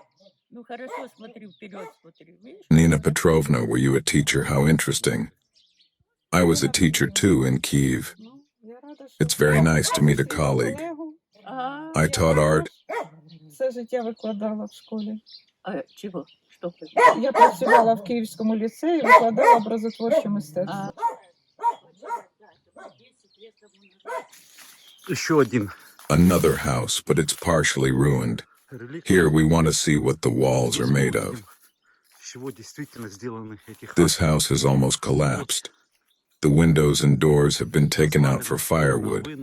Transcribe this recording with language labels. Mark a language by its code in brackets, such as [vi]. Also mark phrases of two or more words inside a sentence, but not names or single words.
[en] Nina Petrovna, were you a teacher? How interesting. I was a teacher too in Kyiv. It's very nice to meet a colleague. I taught art. [uk] Все життя викладала в школі. [ru] Чего? Что? [uk] Я працювала в Київському ліцеї, викладала образотворче мистецтво. [ru] Еще один. [en] Another house, but it's partially ruined. Here we want to see what the walls are made of. This house has almost collapsed. The windows and doors have been taken out for firewood.